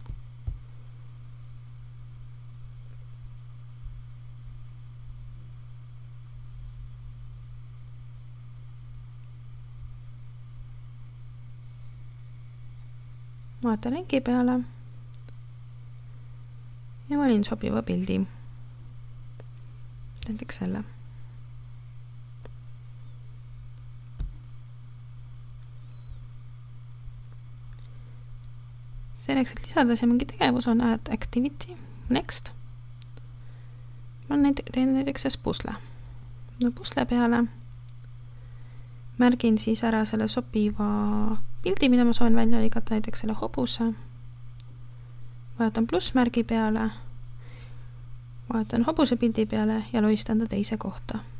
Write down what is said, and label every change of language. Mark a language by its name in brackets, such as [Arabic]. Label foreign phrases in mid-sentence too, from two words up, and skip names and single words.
[Estonian] Vaatan lingi peale ja valin sobiva pildi. Näiteks selle. Selleks, et lisada see mingi tegevus on [English] add activity, next. [Estonian] Ma teen näiteks see pusle. Pusle peale märgin siis ära selle sobiva pildi, mida ma soovin välja lõigata, näiteks selle hobuse. Vaatan plussmärgi peale, vaatan hobuse pildi peale ja loistan ta teise kohta.